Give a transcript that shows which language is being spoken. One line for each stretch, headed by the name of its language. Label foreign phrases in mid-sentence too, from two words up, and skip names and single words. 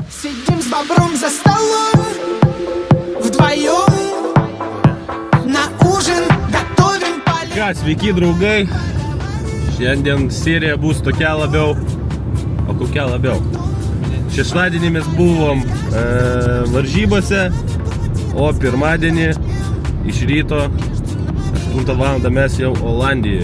Russian: Сидим с бобром за столом вдвоем, на ужин готовим поле.
Lithuanian: Ką, sveiki draugai, šiandien serija bus tokia labiau, o kokia labiau. Šeštadienį mes buvom varžybose, o pirmadienį iš ryto 8 val. Mes jau Olandijoje.